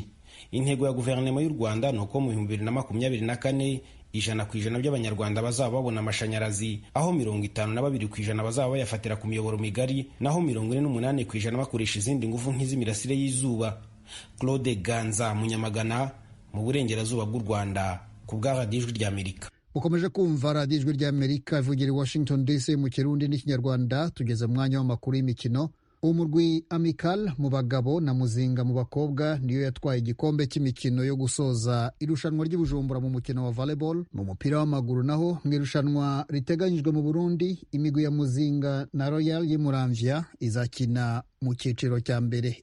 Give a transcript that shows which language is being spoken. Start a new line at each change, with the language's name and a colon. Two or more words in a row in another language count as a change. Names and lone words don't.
Kinyarwanda: Intego ya guverinoma y'u Rwanda ni uko mu 2024 100% by'Abanyarwanda bazaba babona amashanyarazi, aho 52% bazaba bayafatira ku miyoboro migari, naho 48% bakoresha izindi ngufu nk'iz'imirasire y'izuba. Claude Ganza, Munyamagana, mu burengerazuba bw'u Rwanda, ku bwa Radio Ijwi ry'Amerika. Ukomeje kumva Radio Ijwi ry'Amerika ivugira i Washington DC mu Kirundi n'Ikinyarwanda.
Rundi: Tugeze mu mwanya w'amakuru y'imikino. Umurwi Amical mu bagabo na Muzinga mu bakobwa niyo yatwaye igikombe cy'imikino yo gusoza irushanwa ry'Ibujumbura mu mukino wa volleyball. Mu mupira w'amaguru naho mu irushanwa riteganyijwe mu Burundi, imigwi ya Muzinga na Royal y'Muramvya izakina mu cyiciro cya mbere.